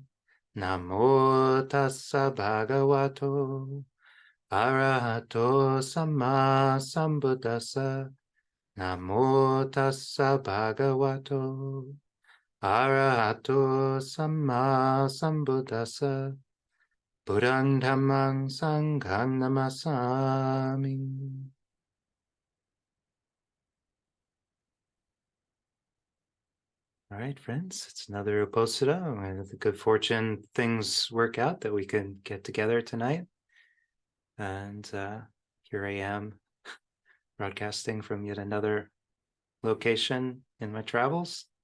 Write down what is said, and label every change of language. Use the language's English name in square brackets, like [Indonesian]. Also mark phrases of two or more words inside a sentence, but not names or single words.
[Pali] Namo tassa bhagavato arahato samma sambuddhassa. Namo tassa bhagavato arahato samma sambuddhassa. Buddhang dhammang sanghang namasami. [English] All right, friends, it's another Uposatha. With the good fortune things work out that we can get together tonight. And here I am broadcasting from yet another location in my travels.